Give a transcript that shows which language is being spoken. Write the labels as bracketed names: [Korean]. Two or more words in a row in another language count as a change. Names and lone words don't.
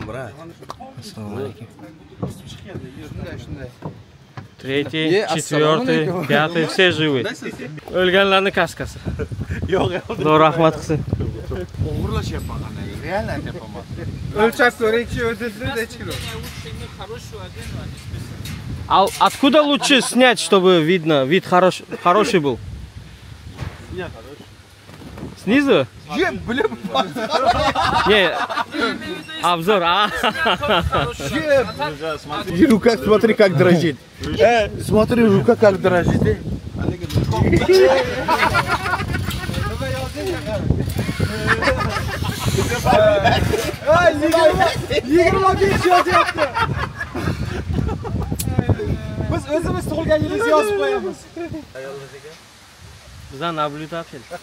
[Uzbek] Assalomu alaykum. [Russian] Третий, четвертый, пятый, все живы. [Uzbek] O'lganlarning kaskasi. Yo'q, Xudo rahmat qilsin. o'g'irlashyapman qanday? Real aytyapman. O'lchab ko'ring-chi, o'zingizni necha kilo? [Russian] А откуда лучше снять, чтобы видно, вид хороший был? Снизу? Не, обзор. Рука, смотри, как дрожит. Смотри, рука как дрожит. [Uzbek] Biz o'zimiz tug'ilgan yilingizni yozib qo'yamiz. Bizdan naблюдатель.